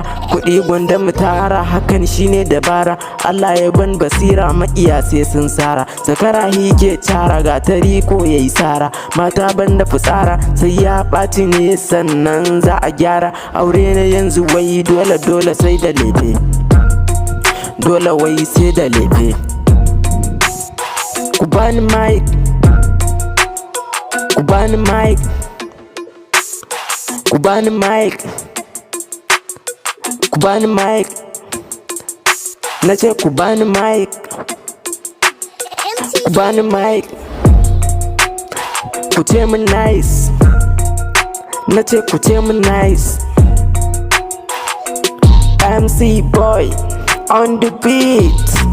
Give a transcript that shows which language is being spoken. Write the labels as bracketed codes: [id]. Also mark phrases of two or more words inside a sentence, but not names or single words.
[ha] Kuɗi gwanda mu tara, hakan shine dabara. Allah ya ban basira, maƙiya sai sun sara. Zakara hike cara, gatari ko yayi sara. Mata banda fitsara, sai ya ɓaci ne sannan za a gyara. Aure na yanzu wai dole sai da lefe. Dole wai sai da lefe. Kubani mic, kubani mic, kubani mic, kubani mic. Nace kubani mic, kubani mic. Ku ce min nice, nace ku ce min nice. [en] MC boy on the beat.